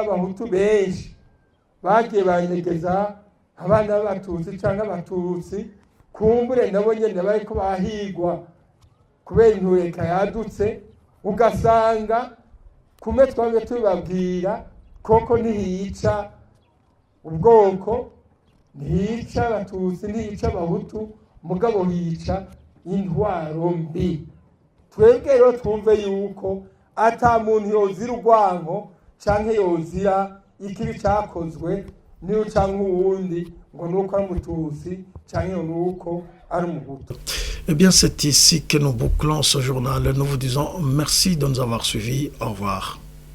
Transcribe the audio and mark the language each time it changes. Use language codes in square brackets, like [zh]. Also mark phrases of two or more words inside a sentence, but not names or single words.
[rn] abahutu benshi bagiye banyegeza abana b'abatutsi canke abatutsi, kumbure nabo nyene bariko bahigwa kubera intureka yadutse, ugasanga kume twamwe tubabwira koko ntiyica ubwoko, ntiyica abatutsi, ntiyica abahutu, mugabo hica intwaro mbi. Twebwe rero twumve yuko ata muntu yozira urwanko canke yozira ikibi cakozwe niyo canke uwundi ngo nuko ari umututsi cyangwa nuko ari umuhutu. [fr] Eh bien, c'est ici que nous bouclons ce journal. Nous vous disons merci de nous avoir suivis. Au revoir.